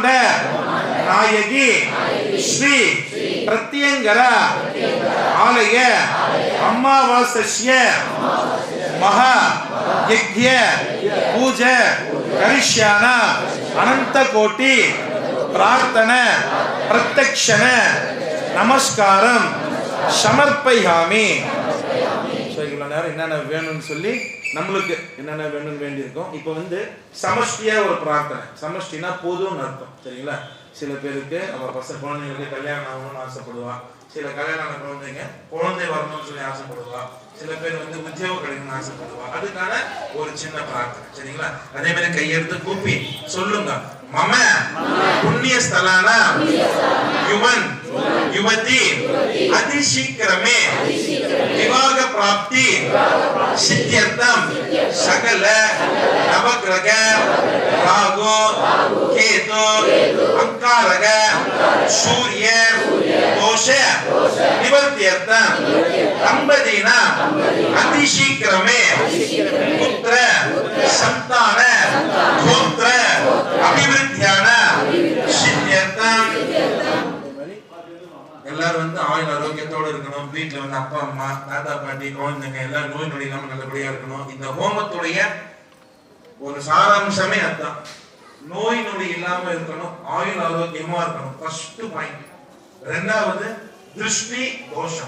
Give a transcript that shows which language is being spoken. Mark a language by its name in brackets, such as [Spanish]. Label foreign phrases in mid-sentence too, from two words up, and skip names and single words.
[Sanskrit] नायकी श्री प्रत्यंगर आलय अमावास्या महा यज्ञ पूजा करिष्यान अनंत कोटि प्रार्थना प्रत्यक्षण नमस्कारम समर्पयामि. [Tamil] என்னென்ன வேணும்னு சொல்லி நம்மளுக்கு என்னென்ன வேணும்னு வேண்டியிருக்கோம். இப்போ சமஷ்டியா ஒரு பிரார்த்தனை. சமஷ்டினா பொதுன்னு அர்த்தம். சரிங்களா? சில பேருக்கு நம்ம குழந்தைங்களுக்கு கல்யாணம் ஆகணும்னு ஆசைப்படுவா. சில கல்யாணம் குழந்தைங்க குழந்தை வரணும்னு சொல்லி ஆசைப்படுவா. சில பேர் உத்தியோகம் கிடைக்கணும்னு ஆசைப்படுவா. அதுக்கான ஒரு சின்ன பிரார்த்தனை. சரிங்களா? அதே மாதிரி கையெடுத்து கூப்பி சொல்லுங்க. [Sanskrit] मम पुण्य स्थलाना युवन युवती अतिशीघ्र में विवाह प्राप्ति सिद्ध्यर्थम सकल नवग्रह राहु केतु अंगारक सूर्य दोष निवर्त्यर्थम दंपतीना अतिशीघ्र में पुत्र संतान गोत्र अभिवृद्धियान सिद्ध्यर्थम. [Tamil] எல்லாரும் ஆயுள் ஆரோக்கியத்தோட இருக்கணும். வீட்டுல அப்பா அம்மா தாத்தா பாட்டி குழந்தைங்க எல்லாரும் நோய் நொடி இல்லாம நல்லபடியா இருக்கணும். இந்த ஹோமத்துடைய ஒரு சாராம்சமே அதுதான். நோய் நொடி இல்லாம இருக்கணும், ஆயுள் ஆரோக்கியமா இருக்கணும். [English] first point. [Tamil] ரெண்டாவது திருஷ்டி தோஷம்.